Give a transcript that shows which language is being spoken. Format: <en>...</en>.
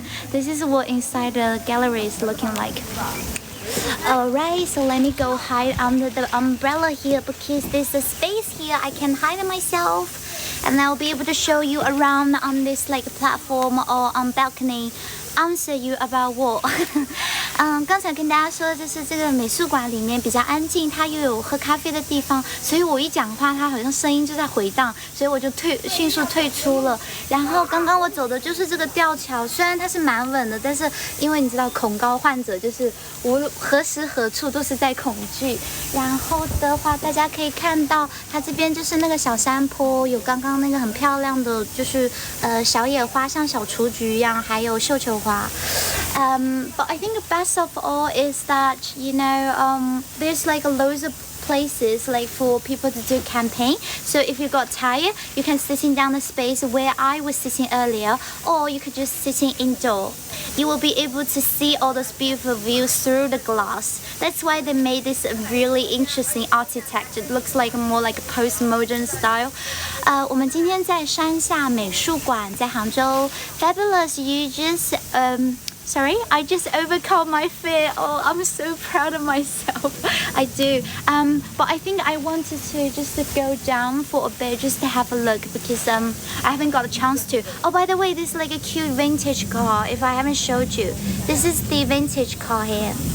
<en>This is what inside the gallery is looking like. Alright, so let me go hide under the umbrella here because there's a space here I can hide myself, and I'll be able to show you around on this like platform or on balcony. Answer you about what?</en> <zh>刚才跟大家说，就是这个美术馆里面比较安静，它又有喝咖啡的地方，所以我一讲话，它好像声音就在回荡，所以我就迅速退出了。然后刚刚我走的就是这个吊桥，虽然它是蛮稳的，但是因为你知道恐高患者就是何时何处都是在恐惧。然后的话，大家可以看到它这边就是那个小山坡，有刚刚那个很漂亮的，就是小野花，像小雏菊一样，还有绣球花。</zh> <en>But I think the best of all is that there's like loads of places like for people to do camping. So if you got tired, you can sitting down the space where I was sitting earlier, or you could just sitting indoor. You will be able to see all those beautiful views through the glass. That's why they made this really interesting architecture. It looks like more like a postmodern style.</en> <zh>我们今天在山下美术馆，在杭州。</zh> <en>Fabulous, you just Sorry, I just overcome my fear. Oh, I'm so proud of myself. I do. But I think I wanted to just go down for a bit just to have a look because I haven't got a chance to. Oh, by the way, this is like a cute vintage car. If I haven't showed you, this is the vintage car here.</en>